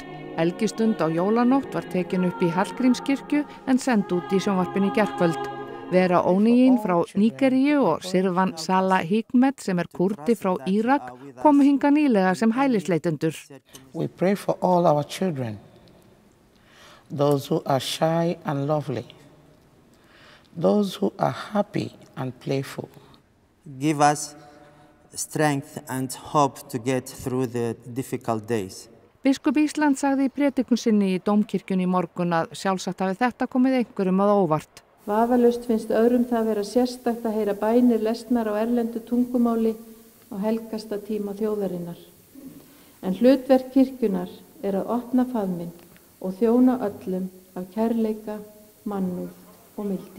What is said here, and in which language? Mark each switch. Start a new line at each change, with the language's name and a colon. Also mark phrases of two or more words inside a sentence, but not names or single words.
Icelandic: Helgistund á jólanótt var tekin upp í Hallgrímskirkju en send út í sjónvarpinu í gærkvöld. Vera Óníín frá Nígeríu og Sirvan Salah Hikmet sem kurdi frá Írak komu hingað nýlega sem hælisleitendur.
English: We pray for all our children, those who are shy and lovely, those who are happy and playful. Give us strength and hope to get through the difficult days.
Icelandic: Biskup Ísland sagði í prédikun sinni í Dómkirkjunni í morgun að sjálfsagt hafi þetta komið einhverjum að óvart. Vafalaust finnst öðrum það vera sérstakt að heyra bænir lesnar á erlendu tungumáli á helgasta tíma þjóðarinnar. En hlutverk kirkjunnar að opna faðminn og þjóna öllum af kærleika, mannúð og mildi.